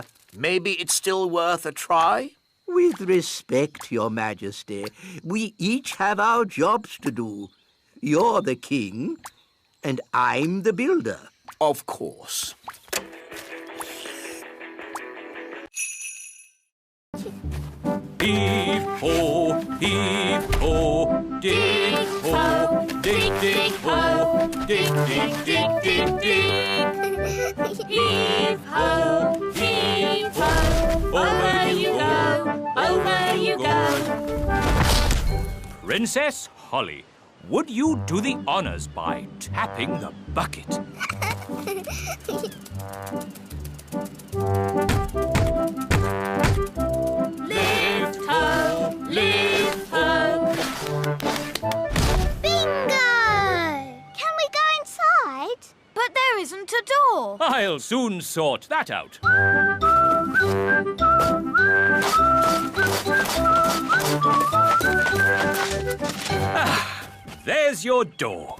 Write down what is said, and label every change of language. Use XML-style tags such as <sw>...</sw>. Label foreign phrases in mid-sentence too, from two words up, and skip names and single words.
<en>Maybe it's still worth a try? With respect, Your Majesty, we each have our jobs to do. You're the king, and I'm the builder. Of course. Heave-ho, heave-ho, dig-ho, dig-dig-ho, dig-dig-dig-dig-dig. Heave-ho, heave-ho, over you go. Princess Holly, would you do the honours by tapping the bucket? Lift-ho, lift-ho. Bingo! Can we go inside? But there isn't a door. I'll soon sort that out. There's your door.</en>